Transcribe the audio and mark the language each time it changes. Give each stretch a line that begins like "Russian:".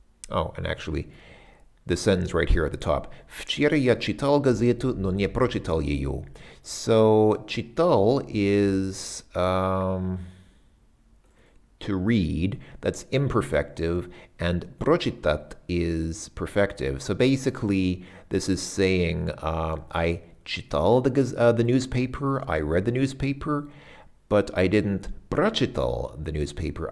English: and actually, the sentence right here at the top.
Russian: Вчера я читал газету, но не прочитал ее.
English: So, читал is to read. That's imperfective. And прочитать is perfective. So basically, this is saying I читал the newspaper, I read the newspaper, but I didn't прочитал the newspaper.